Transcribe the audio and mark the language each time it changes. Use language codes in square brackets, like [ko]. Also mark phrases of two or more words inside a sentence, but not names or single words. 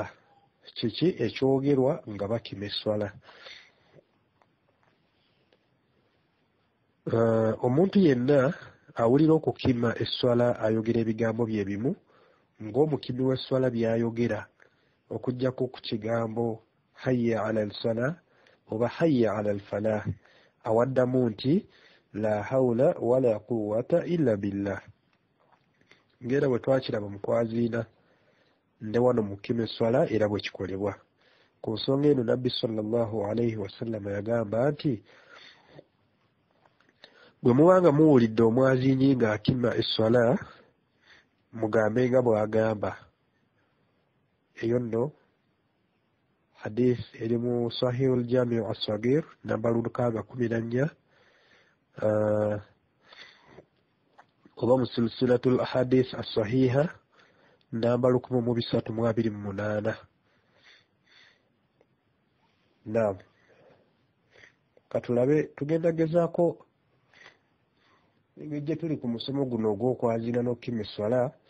[lg] Kiki ekyogerwa nga bakima esswala? Omuntu yenna awulira okukima esswala ayogera ebigambo bye bimu ng'omukimi w'esswala by'ayogera okuggyako ku kigambo [ar] حي على الصلاة [lg] oba [ar] حي على الفلاح, [lg] awaddamu nti [ar] لا حول ولا قوة إلا بالله. [lg] Ngera bwe twakiraba mu kwaziina ne wano mu kukima esswala era bwe kikolebwa. Ku nsonga eno Nabbi [ar] صلى الله عليه وسلم [lg] yagamba nti bwe mubanga muwulidde omwaziinyi ng'akima esswala mugambe nga bw'agamba. Eyo nno hadith eri mu Sahih al-Jami' as-Saghir namba 614 oba mu silsilatul ahadith as-sahiha namba 1328. Naam, katulabe tugenda gezaako gye tuli ku musomo guno ogw'okwaziina n'okukima esswala.